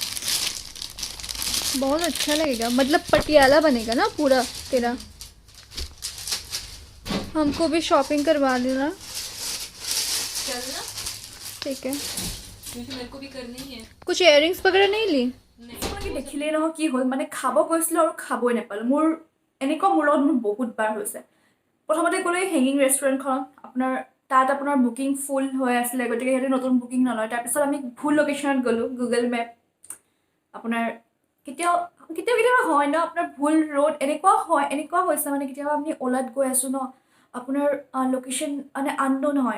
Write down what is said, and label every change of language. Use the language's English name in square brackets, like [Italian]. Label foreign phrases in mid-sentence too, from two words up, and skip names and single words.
[Hindi] बहुत अच्छा लगेगा मतलब पटियाला बनेगा ना पूरा तेरा हमको भी शॉपिंग करवा देना चलना ठीक है क्योंकि मेरे को भी करनी ही है कुछ इयरिंग्स वगैरह नहीं ली नहीं [Assamese] দেখিলেই নহয় কি হ'ল মানে খাব গৈছিলোঁ আৰু খাবই নাপালোঁ মোৰ এনেকুৱা মোৰ লগত মোৰ বহুত বাৰ হৈছে প্ৰথমতে গ'লো এই হেঙিং ৰেষ্টুৰেণ্টখনত তাত আপোনাৰ [English] booking full [Assamese] হৈ আছিলে গতিকে সিহঁতে নতুন বুকিং নলয় তাৰপিছত আমি ভুল লোকেশ্যনত গ'লোঁ গুগল মেপ আপোনাৰ কেতিয়াবা হয় ন আপোনাৰ ভুল ৰোড এনেকুৱা হৈছে মানে কেতিয়াবা আপুনি অ'লাত গৈ আছোঁ ন আপোনাৰ লোকেশ্যন মানে আননোন হয়